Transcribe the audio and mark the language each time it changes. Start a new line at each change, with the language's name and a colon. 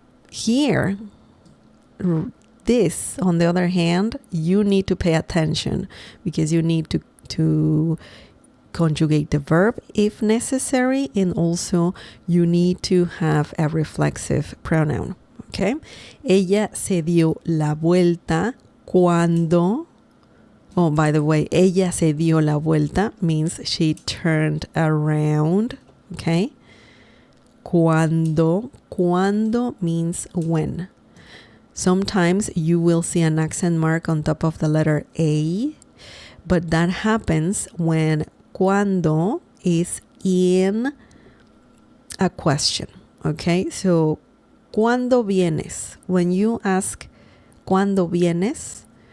English: Here, this, on the other hand, you need to pay attention because you need to conjugate the verb if necessary, and also you need to have a reflexive pronoun.
Spanish: Okay, ella se dio la vuelta cuando.
English: Oh, by the way,
Spanish: ella se dio la vuelta
English: means she turned around. Okay, cuando means when. Sometimes you will see an accent mark on top of the letter A, but that happens when cuando is in a question. Okay, so
Spanish: ¿cuándo vienes?
English: When you ask
Spanish: ¿cuándo vienes?